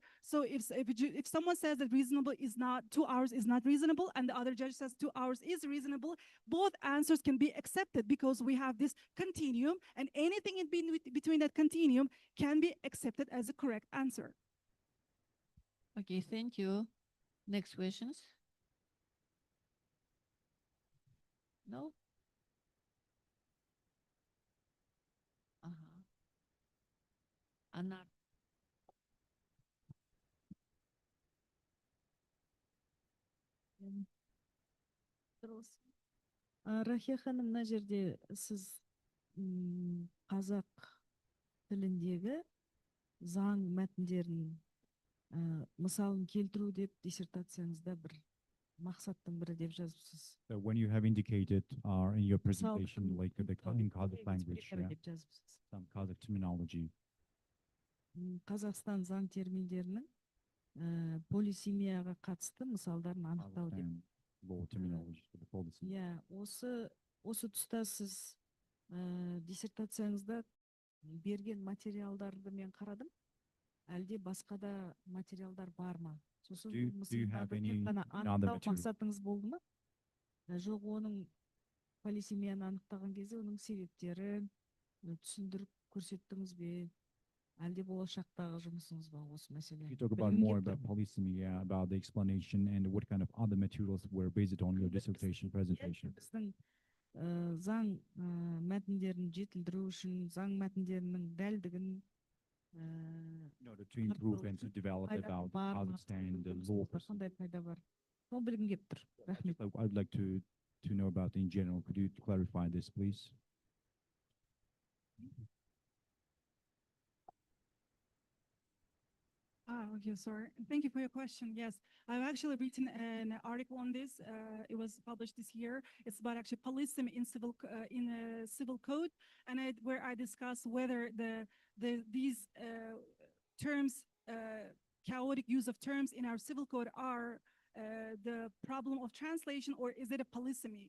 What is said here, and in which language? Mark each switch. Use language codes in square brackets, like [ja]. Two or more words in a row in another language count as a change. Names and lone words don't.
[en] So if someone says that reasonable is not 2 hours is not reasonable, and the other judge says 2 hours is reasonable, both answers can be accepted because we have this continuum, and anything in between that continuum can be accepted as a correct answer. Okay, thank you. Next questions? No? Anna. [kk] Рахия ханым, мына жерде сіз қазақ тіліндегі заң мәтіндерінің мысалын келтіру деп диссертацияңызда бір мақсаттың бірі деп жазыпсыз. [en] So when you have indicated in your presentation, like in Kazakh language, some Kazakh terminology. [kk] Қазақстан заң терминдерінің полисемияға қатысты мысалдарын анықтау деп. [en] Law terminology for the policy. Yeah, [kk] осы тұста сіз диссертацияңызда берген материалдарды мен қарадым. Әлде басқа да материалдар бар ма? Сосын анықтау мақсатыңыз болды ма? Жоқ, оның полисемияны анықтаған кезде оның себептерін түсіндіріп көрсеттіңіз бе? Әлде болашақтағы жұмысыңыз ба осы мәселе? [en] You talk about more about polysemy, about the explanation and what kind of other materials were based on your dissertation presentation. [kk] Біздің заң мәтіндерін жетілдіру үшін, заң мәтіндерінің дәлдігін [en] In order to improve and to develop about Kazakhstan, the law. [kk] Қандай пайда бар? Соны білгім келіп тұр. Рахмет. [en] I'd like to know about in general. Could you clarify this, please? Okay, sorry. Thank you for your question. Yes, I've actually written an article on this. It was published this year. It's about actually polysemy in civil code, and where I discuss whether these terms, chaotic use of terms in our civil code are the problem of translation, or is it a polysemy?